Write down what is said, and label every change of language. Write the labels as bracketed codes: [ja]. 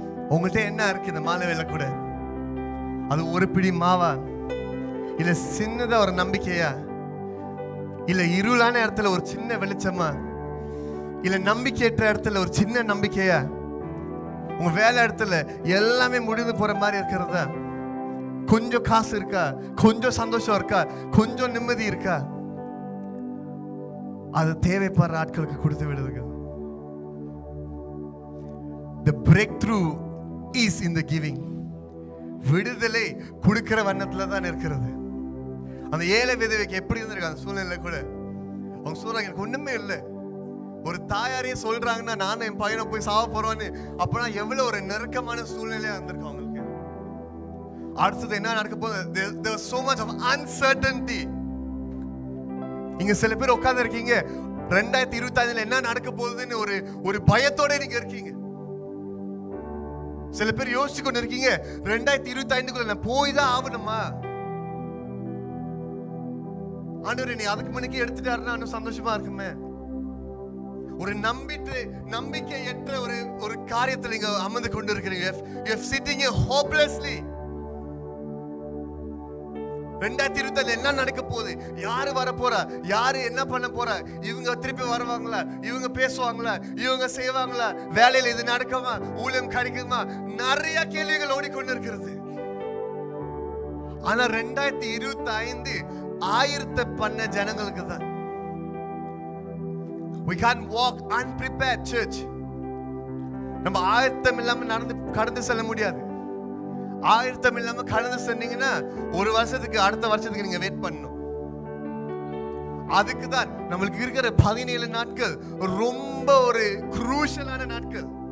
[ta] உங்கள்கிட்ட என்ன இருக்கு இந்த மாலை வேலை கூட? அது ஒரு பிடி மாவா, இல்ல சின்னதா ஒரு நம்பிக்கையா, இல்ல இருளான இடத்துல ஒரு சின்ன வெளிச்சமா, இல்ல நம்பிக்கையற்ற இடத்துல ஒரு சின்ன நம்பிக்கையா, உங்க வேலை இடத்துல எல்லாமே முடிந்து போற மாதிரி இருக்கிறதா, கொஞ்சம் காசு இருக்கா, கொஞ்சம் சந்தோஷம் இருக்கா, கொஞ்சம் நிம்மதி இருக்கா, அது தேவைப்படுற ஆட்களுக்கு கொடுத்து விடுதுங்க. [en] The breakthrough is in the giving. [ta] விடுதலை கொடுக்கிற வண்ணத்துல தான் இருக்கிறது. அந்த ஏழை விதவைக்கு எப்படி இருந்திருக்கு அந்த சூழ்நிலை கூட? அவங்க சொல்றாங்க, எனக்கு ஒண்ணுமே இல்லை. ஒரு தாயாரையே சொல்றாங்கன்னா நானும் என் பையனை போய் சாவ போறோன்னு, அப்பனா எவ்வளவு ஒரு நெருக்கமான சூழ்நிலையா இருந்திருக்கும் அவங்களுக்கு. அடுத்தது என்ன நடக்க போகுது? [en] There was so much of uncertainty. [ta] இங்க சில பேர் உட்கார்ந்து இருக்கீங்க, 2025ல என்ன நடக்க போகுதுன்னு ஒரு பயத்தோட நீங்க இருக்கீங்க. சில பேர் யோசிச்சு கொண்டு இருக்கீங்க, 2025க்குள்ள நான் போய் தான் ஆகணுமா? ஆண்டவரே நீ அதுக்கு முன்னாடி எடுத்துட்டாருன்னா இன்னும் சந்தோஷமா இருக்குமே. ஒரு நம்பிக்கையற்ற ஒரு காரியத்தில் நீங்க அமர்ந்து கொண்டு இருக்கிறீங்க. [en] You are sitting here hopelessly. [ta] 2025 என்ன நடக்க போகுது? யாரு வர போறா? யாரு என்ன பண்ண போறா? இவங்க திருப்பி வருவாங்களா? இவங்க பேசுவாங்களா? இவங்க செய்வாங்களா? வேலையில இது நடக்குமா? ஊழியம் கிடைக்குமா? நிறைய கேள்விகள் ஓடிக்கொண்டு இருக்கிறது. ஆனா 2025 ஆயிரத்தை பண்ண ஜனங்களுக்கு தான். [en] We can't walk unprepared, church. [ta] நம்ம ஆயத்தம் இல்லாம கடந்து செல்ல முடியாது. ஆயத்தம் இல்லாம கடந்து சென்னீங்கன்னா ஒரு வருஷத்துக்கு அடுத்த வருஷத்துக்கு நீங்க வெயிட் பண்ணணும். அதுக்கு தான் நம்மளுக்கு இருக்கிற 17 நாட்கள் ரொம்ப ஒரு குரூஷியலான நாட்கள்.